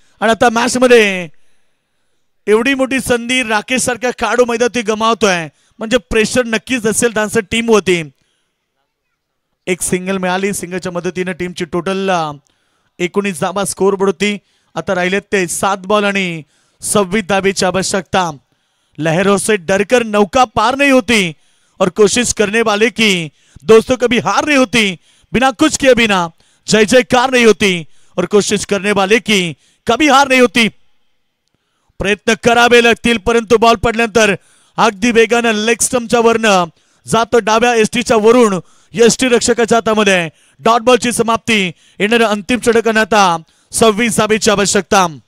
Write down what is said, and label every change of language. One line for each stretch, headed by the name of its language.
Marathi: आणि आता मॅच मध्ये एवढी मोठी संधी राकेश सारख्या खेळाडू मैदानावरती गमावतोय म्हणजे प्रेशर नक्कीच असेल डान्सर टीम होती. एक सिंगल मिळाली, सिंगलच्या मदतीने टीमची टोटल 19 धाबा स्कोर बोर्ड होती. आता राहिलेत ते 7 बॉल आणि 26 धाबेची आवश्यकता.
Hindi: लहरों से डरकर नौका पार नहीं होती और कोशिश करने वाले की दोस्तों कभी हार नहीं होती. बिना कुछ किए बिना जय जयकार नहीं होती और कोशिश करने वाले की कभी हार नहीं होती.
Marathi: प्रयत्न करावे लागतील परंतु बॉल पडल्यानंतर अगदी वेगानं लेग स्टंपच्या वरनं जातो डाव्या एसटीच्या वरून एसटी रक्षकाच्या हातामध्ये. डॉट बॉलची समाप्ती. येणाऱ्या अंतिम षटकांना आता 26 धाबेची आवश्यकता.